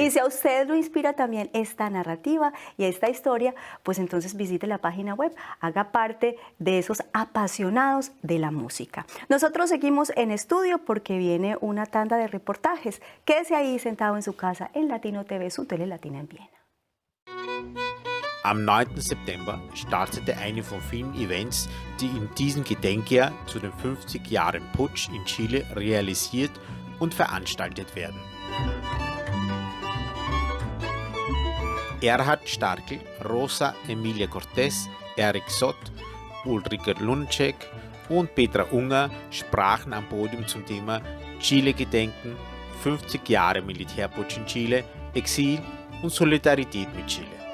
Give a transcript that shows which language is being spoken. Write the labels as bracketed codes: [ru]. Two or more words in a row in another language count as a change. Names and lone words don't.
[es] Y si a usted lo inspira también esta narrativa y esta historia, pues entonces visite la página web, haga parte de esos apasionados de la música. Nosotros seguimos en estudio porque viene una tanda de reportajes. Quédese ahí sentado en su casa en Latino TV, su tele latina en Viena. [de] Am 9. September startete eine von vielen Events, die in diesem Gedenkjahr zu den 50 Jahren Putsch in Chile realisiert und veranstaltet werden. Erhard Starkel, Rosa Emilia Cortés, Erik Sott, Ulrike Lunacek und Petra Unger sprachen am Podium zum Thema Chile gedenken, 50 Jahre Militärputsch in Chile, Exil und Solidarität mit Chile.